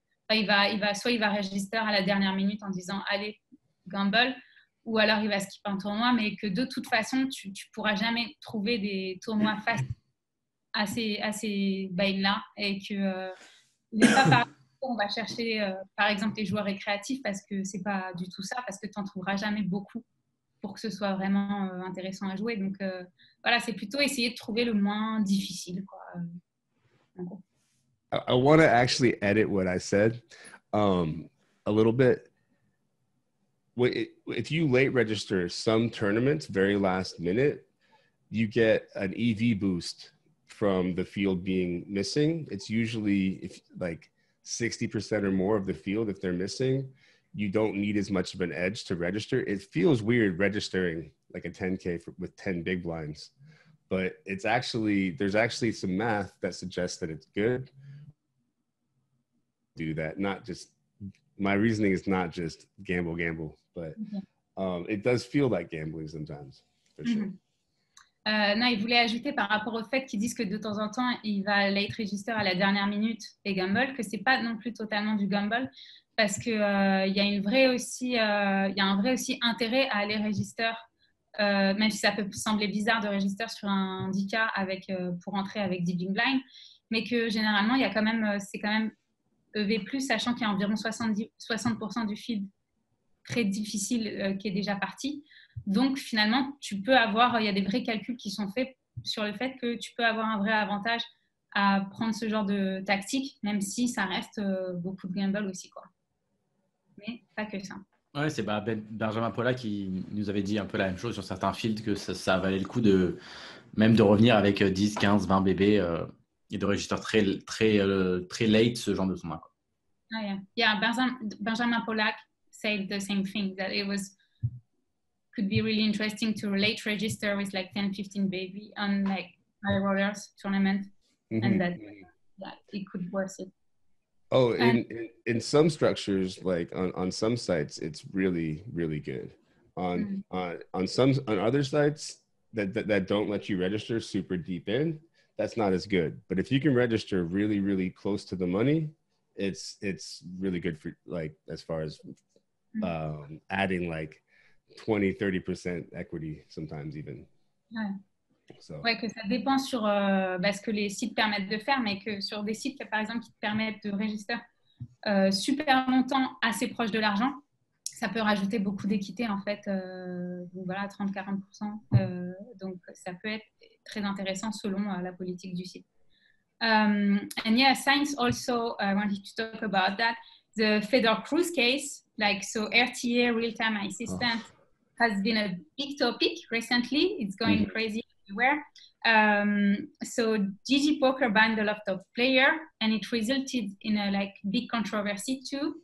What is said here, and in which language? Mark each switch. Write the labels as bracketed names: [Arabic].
[French] Enfin, soit il va register à la dernière minute en disant allez, gamble, ou alors il va skipper un tournoi, mais que de toute façon, tu ne pourras jamais trouver des tournois faciles à ces bails-là et que n'est pas par on va chercher par exemple les joueurs récréatifs parce que c'est pas du tout ça, parce que tu n'en trouveras jamais beaucoup pour que ce soit vraiment intéressant à jouer. Donc voilà, c'est plutôt essayer de trouver le moins difficile, quoi. En gros. [English] I want to actually edit what I said a little bit. If you late register some tournaments very last minute, you get an EV boost from the field being missing. It's usually if like 60% or more of the field, if they're missing, you don't need as much of an edge to register. It feels weird registering like a 10K with 10 big blinds, but there's actually some math that suggests that it's good. Do that, not just, my reasoning is not just gamble, but it does feel like gambling sometimes, for sure. [French] Non, il voulait ajouter par rapport au fait qu'ils disent que de temps en temps, il va late register à la dernière minute et gamble, que c'est pas non plus totalement du gamble, parce que il y a un vrai aussi intérêt à aller register, même si ça peut sembler bizarre de register sur un handicap pour entrer avec Deep Blind, mais que généralement, c'est quand même EV+, sachant qu'il y a environ 60% du field très difficile qui est déjà parti. Donc, finalement, il y a des vrais calculs qui sont faits sur le fait que tu peux avoir un vrai avantage à prendre ce genre de tactique, même si ça reste beaucoup de gamble aussi, quoi. Mais pas que ça. Ouais, c'est Benjamin Paula qui nous avait dit un peu la même chose sur certains fields, que ça valait le coup même de revenir avec 10, 15, 20 bébés et de register très late ce genre de tournoi. [English] Oh, yeah. Benjamin Pollack said the same thing, that it could be really interesting to late register with like 10-15 baby on like high rollers tournament, and that it could worth it. Oh, in some structures, like on some sites, it's really, really good. On other sites that don't let you register super deep in, that's not as good. But if you can register really, really close to the money, it's really good for, like, as far as adding like 20-30% equity sometimes even. [French] Ouais, que ça dépend sur ce que les sites permettent de faire, mais que sur des sites par exemple qui te permettent de register super longtemps assez proche de l'argent, ça peut rajouter beaucoup d'équité en fait, donc voilà, 30-40%, donc ça peut être très intéressant selon la politique du site. [English] And yeah, Science also wanted to talk about that. The Fedor Cruz case, like, so RTA, real-time assistant, has been a big topic recently. It's going crazy everywhere. So GG Poker banned a lot of players, and it resulted in a big controversy too.